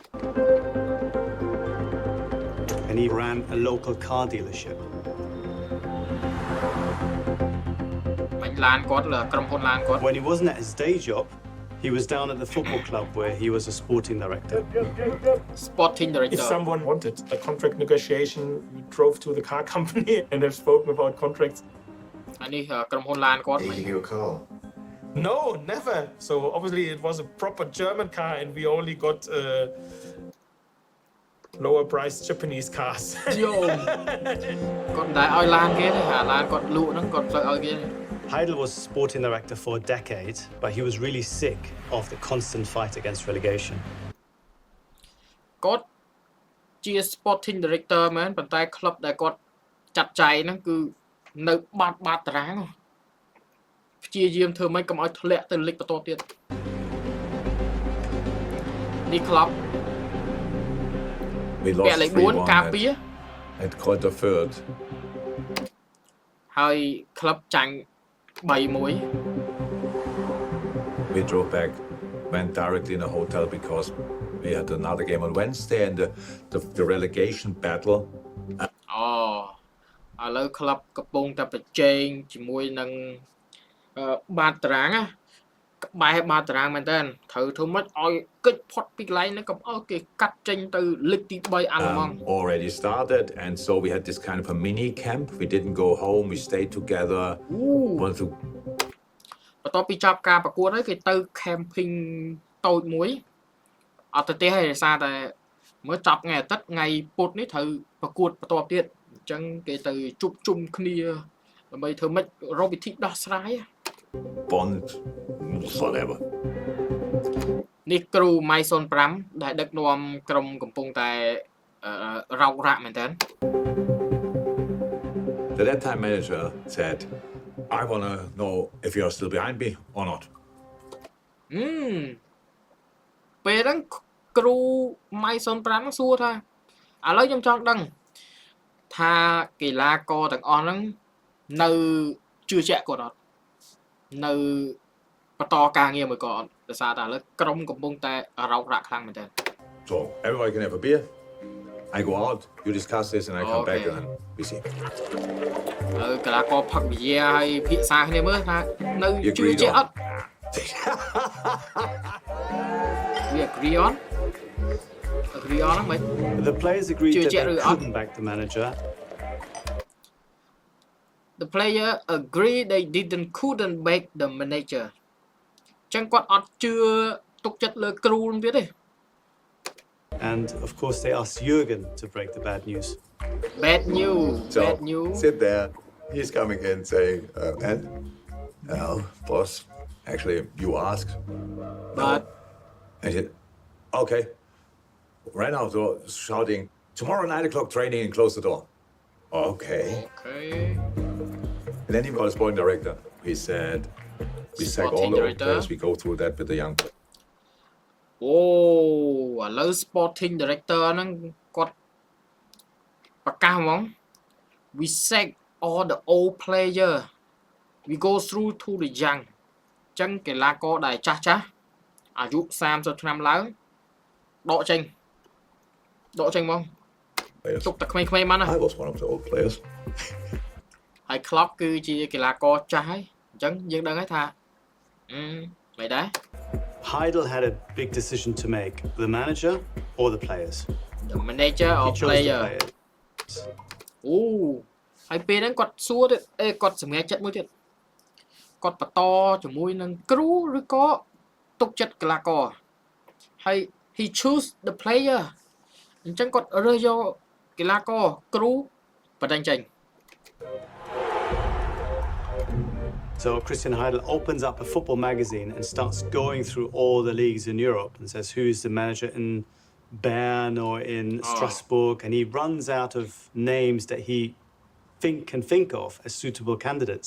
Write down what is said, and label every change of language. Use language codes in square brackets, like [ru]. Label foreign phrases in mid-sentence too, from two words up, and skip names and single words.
[en] And he ran a local car dealership. [km] បាញ់ឡានគាត់ក្រុមហ៊ុនឡានគាត់ [en] When he wasn't at his day job, he was down at the football club where he was a sporting director. Sporting director If someone wanted a contract negotiation, we drove to the car company and have spoken about contracts. [km] អានេះក្រុមហ៊ុនឡានគាត់ [en] They give you a call. No, never. So obviously it was a proper German car and we only got lower priced Japanese cars. [km] គាត់មិនដែរឲ្យឡានគេទេអាឡានគាត់លក់ហ្នឹងគាត់ត្រូវឲ្យគេ [en] Heidel was sporting director for a decade, but he was really sick of the constant fight against relegation. [km] គាត់ជា [en] sporting director [km] មែនប៉ុន្តែក្លឹបដែលគាត់ចាត់ចែងហ្នឹងគឺនៅបាតតារាងព្យាយាមធ្វើម៉េចកុំឲ្យធ្លាក់ទៅលីកបន្តទៀតនេះក្លឹប [en] We lost 3-1 [km] 4ការពារ [en] at Kräuter Fürth. [km] ហើយ club ចាញ់ 3-1 [en] We drove back, went directly in a hotel because we had another game on Wednesday and the relegation battle. [km] ឥឡូវ club កំពុងតែប្រជែងជាមួយនឹងបាតតារាងណាក្បែរបាតតារាងមែនតើត្រូវធ្វើម៉េចឲ្យកិច្ចផុតពីកន្លែងហ្នឹងកុំឲ្យគេកាត់ចេញទៅលីកទី 3 អាល្លឺម៉ង់ [en] Already started, and so we had this kind of a mini camp. We didn't go home, we stayed together. Want to [km] បន្ទាប់ពីចប់ការប្រកួតហើយគេទៅ camping តូចមួយអត់ទៅទេហើយដោយសារតែមើលចប់ថ្ងៃអាទិត្យថ្ងៃពុធនេះត្រូវប្រកួតបន្តទៀតអញ្ចឹងគេទៅជួបជុំគ្នាដើម្បីធ្វើម៉េចរកវិធីដោះស្រាយ [en] bond, whatever. [km] នេះគ្រូម៉ៃ05ដែលដឹកនាំក្រុមកំពុងតែរោគរាក់មែនតើ [en] The that time manager said, I want to know if you're still behind me or not. [km] ពេលហ្នឹងគ្រូម៉ៃ05ហ្នឹងសួរថាឥឡូវខ្ញុំចង់ដឹងថាកីឡាករទាំងអស់ហ្នឹងនៅជឿជាក់គាត់អត់នៅបន្តការងារមួយគាត់អត់ដោយសារតែឥឡូវក្រុមកំពុងតែរោគរាក់ខ្លាំងមែនតើ [en] So everybody can have a beer. I go out, you discuss this, and I come back and we see. [km] កីឡាករផឹកប៊ីយ៉ាហើយភាសាគ្នាមើលថានៅជឿជាក់អត់ [en] We agree on [km] ហ្នឹងមែន [en] The players agreed that they couldn't back the manager. The player agree they couldn't back the manager [km] ចឹងគាត់អត់ជឿទុកចិត្តលើគ្រូនឹងទៀតទេ [en] And of course they asked Jürgen to break the bad news. Bad news So bad news sit there. He's coming in saying, and boss, actually you asked. But I said, okay. Ran out the door shouting, tomorrow 9 o'clock training and close the door. Okay. And then he got a sporting director. He said, we sack all the old players, we go through that with the young players. [km] ឥឡូវ [en] sporting director [km] ហ្នឹងគាត់ប្រកាសហ្មង [en] we sack all the old player we go through to the young [km] ចឹងកីឡាករដែលចាស់អាយុ30ឆ្នាំឡើងដកចេញហ្មងទុកតែក្មេងៗមកណា [en] I was one of the old players. [km] ហើយ club គឺជាកីឡាករចាស់ហើយអញ្ចឹងយើងដឹងហើយថាមិនដែរ [en] Heidel had a big decision to make, the manager or the players. The manager or He chose player the players. [km] ហើយពេលហ្នឹងគាត់សួរទៀតគាត់សម្រេចចិត្តមួយទៀតគាត់បន្តជាមួយនឹងគ្រូឬក៏ទុកចិត្តកីឡាករហើយ [en] he choose the player [km] អញ្ចឹងគាត់រើសយកកីឡាករគ្រូបណ្ដឹងចេញ [en] So Christian Heidel opens up a football magazine and starts going through all the leagues in Europe and says who's the manager in Bern or in Strasbourg, and he runs out of names that he can think of as suitable candidates.